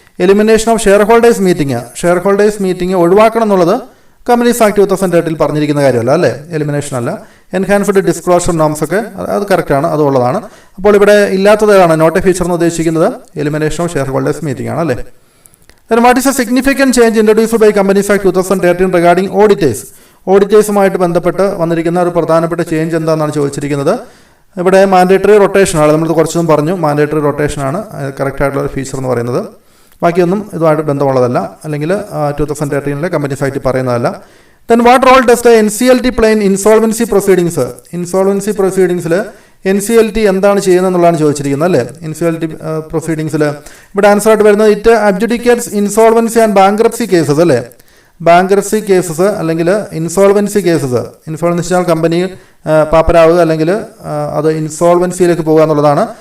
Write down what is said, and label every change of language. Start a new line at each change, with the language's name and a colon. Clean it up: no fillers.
Malayalam: Elimination of share holders meeting ഒഴിവാക്കണം എന്നുള്ളത് companies act 2013 പറഞ്ഞിരിക്കുന്ന കാര്യമല്ല അല്ലേ, എലിമിനേഷൻ അല്ല. എൻഹാൻസ്ഡ് ഡിസ്ക്ലോഷർ നോംസ് ഒക്കെ അത് കറക്റ്റാണ്, അതുള്ളതാണ്. അപ്പോൾ ഇവിടെ ഇല്ലാത്തത് ഏതാണ്, നോട്ട് എ ഫീച്ചർ എന്ന് ഉദ്ദേശിക്കുന്നത് elimination of share holders meeting ആണ് അല്ലേ.
English: Then what is a significant change introduced by Companies Act 2013 regarding auditors?
Malayalam: ഓഡിറ്റേഴ്സുമായിട്ട് ബന്ധപ്പെട്ട് വന്നിരിക്കുന്ന ഒരു പ്രധാനപ്പെട്ട ചേഞ്ച് എന്താണെന്നാണ് ചോദിച്ചിരിക്കുന്നത്. ഇവിടെ മാൻഡേറ്ററി റൊട്ടേഷനാണ്, നമ്മൾ കുറച്ചൊന്നും പറഞ്ഞു, മാൻഡേറ്ററി റൊട്ടേഷനാണ് കറക്റ്റായിട്ടുള്ള ഒരു ഫീച്ചർ എന്ന് പറയുന്നത്. ബാക്കിയൊന്നും ഇതുമായിട്ട് ബന്ധമുള്ളതല്ല, അല്ലെങ്കിൽ 2013 കമ്പനീസ് ആക്ട് പറയുന്നതല്ല.
English: Then what role does the NCLT play in insolvency proceedings?
Malayalam: Insolvency പ്രൊസീഡിങ്സിൽ NCLT എന്താണ് ചെയ്യുന്നത് എന്നുള്ളതാണ് ചോദിച്ചിരിക്കുന്നത് അല്ലേ. NCLT പ്രൊസീഡിങ്സിൽ ഇവിടെ ആൻസർ ആയിട്ട് വരുന്നത്
English: it adjudicates insolvency and bankruptcy cases
Malayalam: അല്ലേ. ബാങ്ക്രപ്സി കേസസ് അല്ലെങ്കിൽ ഇൻസോൾവൻസി കേസസ്. ഇൻസോൾവൻസി കമ്പനി പാപ്പരാവുക അല്ലെങ്കിൽ അത് ഇൻസോൾവൻസിയിലേക്ക് പോകുക എന്നുള്ളതാണ്.